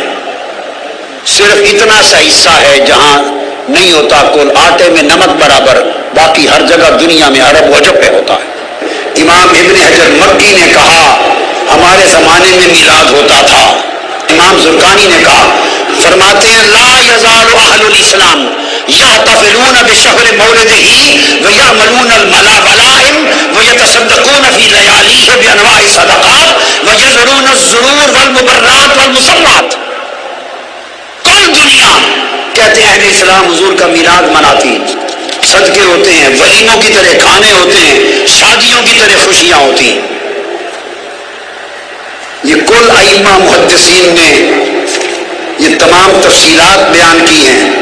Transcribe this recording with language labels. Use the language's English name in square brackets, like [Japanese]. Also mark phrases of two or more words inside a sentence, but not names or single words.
[Urdu] صرف اتنا سا حصہ ہے جہاں نہیں ہوتا, کل آٹے میں نمک برابر, باقی ہر جگہ دنیا میں عرب وجب پہ ہوتا ہے. امام ابن حجر مکی نے کہا ہمارے زمانے میں میلاد ہوتا تھا. امام زرقانی نے کہا, فرماتے ہیں [Arabic] لا یزال اہل الاسلام یحتفلون بشہر مولدہ ویعملون الولائم ویتصدقون فی لیالیہ بانواع الصدقات ویزرون الزرور والمبرات والمسرات. [Urdu] کل دنیا کہتے ہیں اہل اسلام حضور کا میلاد مناتی. صدقے ہوتے ہیں، ولیموں کی طرح کھانے ہوتے ہیں، شادیوں کی طرح خوشیاں ہوتی ہیں۔ یہ کل ائمہ محدثین نے یہ تمام تفصیلات بیان کی ہیں۔